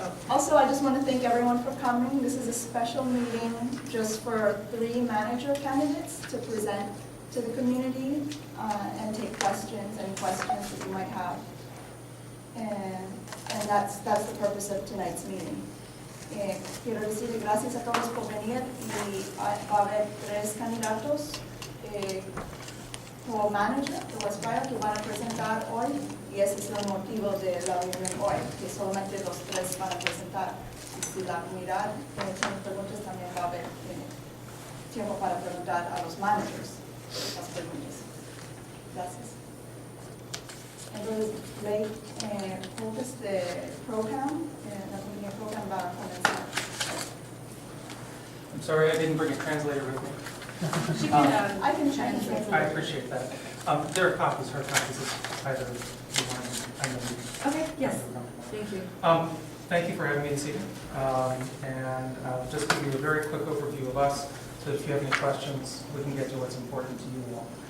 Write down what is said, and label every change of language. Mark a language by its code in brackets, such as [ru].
[en] Also, I just want to thank everyone for coming. This is a special meeting just for 3 manager candidates to present to the community and take questions that you might have. And that's the purpose of tonight's meeting. [es] Quiero decirle gracias a todos por venir y va a haber 3 candidatos como manager de Westbriar que van a presentar hoy y ese es el motivo de la reunión hoy, que solamente los 3 van a presentar. Y si la comunidad tiene preguntas, también va a haber tiempo para preguntar a los managers las preguntas. Gracias. Entonces, Blake Lucas de ProCam, la compañía ProCam va a comenzar. [en] I'm sorry, I didn't bring a translator with me. She can, I can translate. I appreciate that. There are copies, hard copies of either. I know. okay, yes, thank you. Thank you for having me this evening. And I'll just give you a very quick overview of us, so if you have any questions, we can get to what's important to you all.